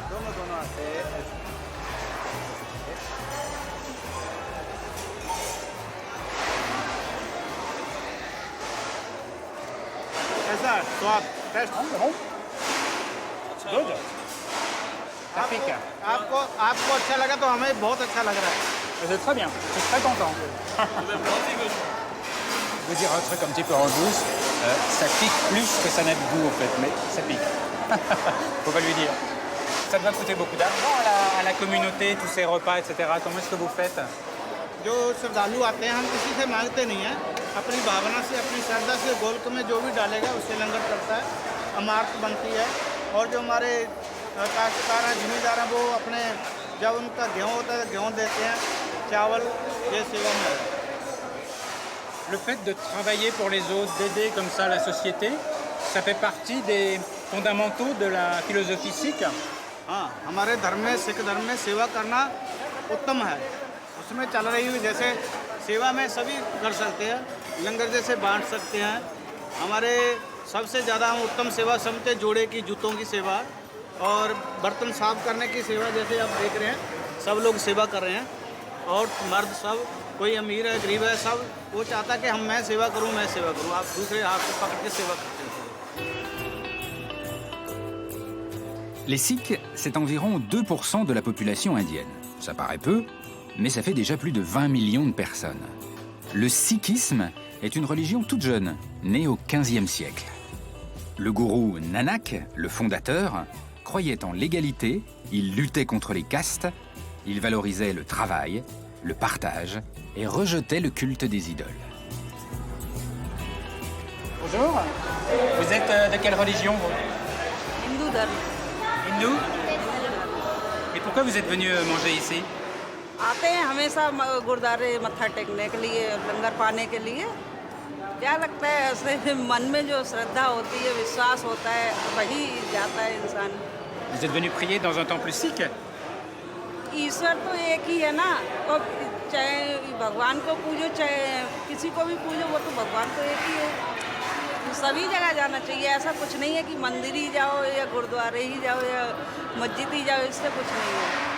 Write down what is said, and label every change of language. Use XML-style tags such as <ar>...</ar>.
<hi>दोनों आते हैं। ऐसा स्वाद टेस्ट</hi> <en>Good.</en> <fr>Ça pique.</fr> <hi>आपको अच्छा लगा तो हमें बहुत अच्छा लग रहा है।</hi> <fr>C'est très bien. Je suis très content. Vous dire un truc un petit peu en douce, ça pique plus que ça n'a de goût en fait, mais ça pique. Faut pas lui dire. Ça doit coûter beaucoup d'argent à la communauté, tous ces repas, etc. Comment est-ce que vous faites?</fr> <hi>जो श्रद्धालु आते हैं, हम किसी से मांगते नहीं हैं, अपनी भावना से, अपनी श्रद्धा से गोल्क में जो भी डालेगा उससे लंगर चलता है, अमारत बनती है। और जो हमारे काश्तकार हैं, जिम्मेदार हैं, वो अपने जब उनका गेहूँ होता है गेहूँ देते हैं, चावल ये सेवा में है।</hi> <fr>Le fait de travailler pour les autres, d'aider comme ça la société, ça fait partie des fondamentaux de la philosophie sikh.</fr> <hi>हाँ, हमारे धर्म में, सिख धर्म में सेवा करना उत्तम है। उसमें चल रही हुई जैसे सेवा में सभी कर सकते हैं, लंगर जैसे बांट सकते हैं। हमारे सबसे ज़्यादा हम उत्तम सेवा समझते जोड़े की जूतों की सेवा और बर्तन साफ करने की सेवा, जैसे आप देख रहे हैं सब लोग सेवा कर रहे हैं। और मर्द सब, कोई अमीर है गरीब है, सब वो चाहता है कि मैं सेवा करूं, मैं सेवा करूं। आप दूसरे हाथ से पकड़ के सेवा करते हैं।</hi> <fr>Les Sikhs, c'est environ 2% de la population indienne. Ça paraît peu, mais ça fait déjà plus de 20 millions de personnes. Le sikhisme est une religion toute jeune, née au XVe siècle. Le gourou Nanak, le fondateur, croyait en l'égalité, il luttait contre les castes, il valorisait le travail, le partage et rejetait le culte des idoles. Bonjour. Vous êtes de quelle religion, vous?</fr> <hi>Hindu धर्म</hi> <fr>Hindou. Et pourquoi vous êtes venu manger ici?</fr> <hi>आते हैं हमेशा गुरुद्वारे मत्था टेकने के लिए, लंगर पाने के लिए। क्या लगता है ऐसे मन में जो श्रद्धा होती है, विश्वास होता है, वही जाता है इंसान।</hi> <fr>Vous êtes venu prier dans un temple sikh?</fr> <hi>ईश्वर तो एक ही है ना, और चाहे भगवान को पूजो चाहे किसी को भी पूजो, वो तो भगवान तो एक ही है। सभी जगह जाना चाहिए, ऐसा कुछ नहीं है कि मंदिर ही जाओ या गुरुद्वारे ही जाओ या मस्जिद ही जाओ, इससे कुछ नहीं है।</hi>